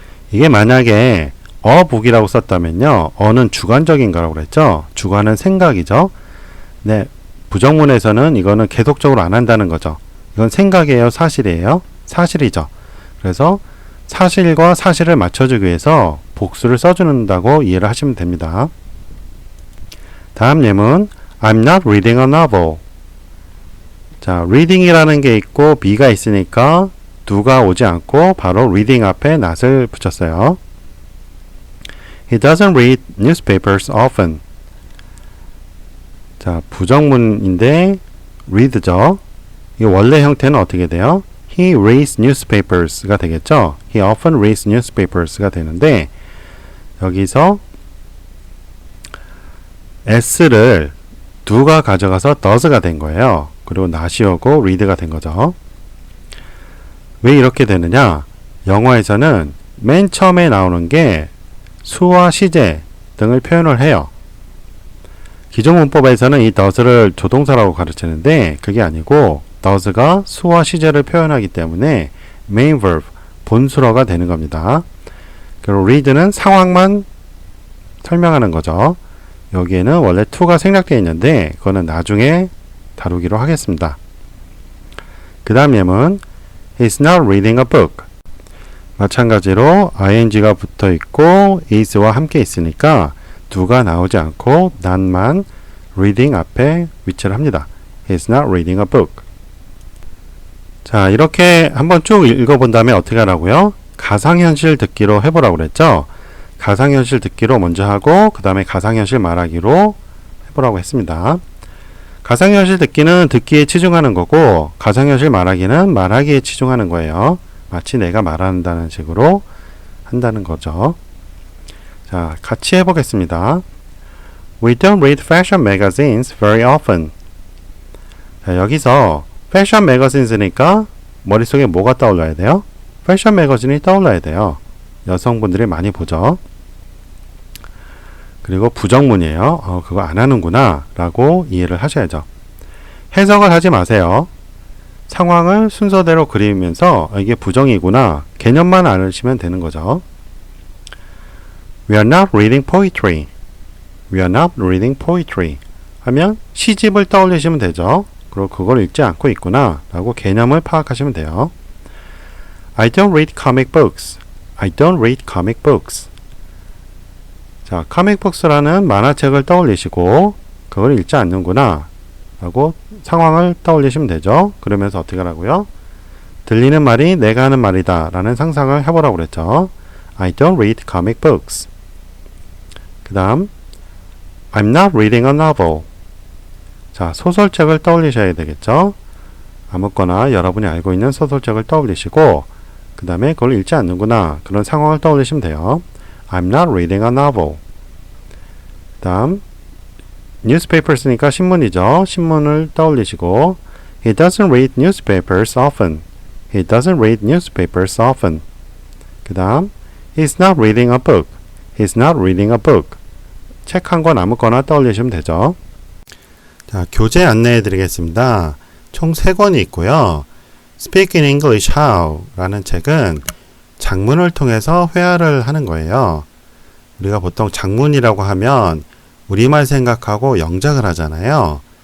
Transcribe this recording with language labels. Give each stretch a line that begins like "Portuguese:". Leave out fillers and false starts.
Korean: 이게 만약에 book이라고 썼다면요. 어는 주관적인 거라고 그랬죠. 주관은 생각이죠. 네, 부정문에서는 이거는 계속적으로 안 한다는 거죠. 이건 생각이에요? 사실이에요? 사실이죠. 그래서 사실과 사실을 맞춰주기 위해서 복수를 써준다고 이해를 하시면 됩니다. 다음 예문
English: I'm not reading a novel.
Korean: 자, reading이라는 게 있고 be가 있으니까 do가 오지 않고 바로 reading 앞에 not을 붙였어요.
English: He doesn't read newspapers often.
Korean: 자, 부정문인데 read죠. 이 원래 형태는 어떻게 돼요?
English: He reads newspapers가 되겠죠. He often reads newspapers
Korean: 가 되는데 여기서 s를 do가 가져가서 does가 된 거예요. 그리고 not이 오고 read가 된 거죠. 왜 이렇게 되느냐? 영어에서는 맨 처음에 나오는 게 수와 시제 등을 표현을 해요. 기존 문법에서는 이 does를 조동사라고 가르치는데 그게 아니고 does가 수와 시제를 표현하기 때문에
English: main verb,
Korean: 본수어가 되는 겁니다. 그리고 read는 상황만 설명하는 거죠. 여기에는 원래 to가 생략되어 있는데 그거는 나중에 다루기로 하겠습니다. 그 다음 예문
English: He's not reading a book.
Korean: 마찬가지로 ing가 붙어 있고 is와 함께 있으니까 do가 나오지 않고 not만 reading 앞에 위치를 합니다.
English: He's not reading a book.
Korean: 자, 이렇게 한번 쭉 읽어본 다음에 어떻게 하라고요? 가상현실 듣기로 해보라고 그랬죠? 가상현실 듣기로 먼저 하고 그 다음에 가상현실 말하기로 해보라고 했습니다. 가상현실 듣기는 듣기에 치중하는 거고 가상현실 말하기는 말하기에 치중하는 거예요. 마치 내가 말한다는 식으로 한다는 거죠. 자, 같이 해보겠습니다.
English: We don't read fashion magazines very often.
Korean: 자, 여기서 패션 매거진이니까 머릿속에 뭐가 떠올라야 돼요? 패션 매거진이 떠올라야 돼요. 여성분들이 많이 보죠. 그리고 부정문이에요. 그거 안 하는구나 라고 이해를 하셔야죠. 해석을 하지 마세요. 상황을 순서대로 그리면서 이게 부정이구나 개념만 알으시면 되는 거죠.
English: We are not reading poetry. We are not reading poetry
Korean: 하면 시집을 떠올리시면 되죠. 그리고 그걸 읽지 않고 있구나 라고 개념을 파악하시면 돼요.
English: I don't read comic books. I don't read comic books.
Korean: 자, comic books라는 만화책을 떠올리시고 그걸 읽지 않는구나 라고 상황을 떠올리시면 되죠. 그러면서 어떻게 하라고요? 들리는 말이 내가 하는 말이다 라는 상상을 해보라고 그랬죠.
English: I don't read comic books.
Korean: 그 다음
English: I'm not reading a novel.
Korean: 자, 소설책을 떠올리셔야 되겠죠. 아무거나 여러분이 알고 있는 소설책을 떠올리시고 그 다음에 그걸 읽지 않는구나 그런 상황을 떠올리시면 돼요.
English: I'm not reading a novel.
Korean: 그 다음
English: newspapers니까 신문이죠.
Korean: 신문을 떠올리시고
English: He doesn't read newspapers often. He doesn't read newspapers often.
Korean: 그 다음
English: He's not reading a book. He's not reading a book.
Korean: 책 한 권 아무거나 떠올리시면 되죠. 자, 교재 안내해 드리겠습니다. 총 3권이 있고요. Speak in English How 라는 책은 작문을 통해서 회화를 하는 거예요. 우리가 보통 작문이라고 하면 우리말 생각하고 영작을 하잖아요.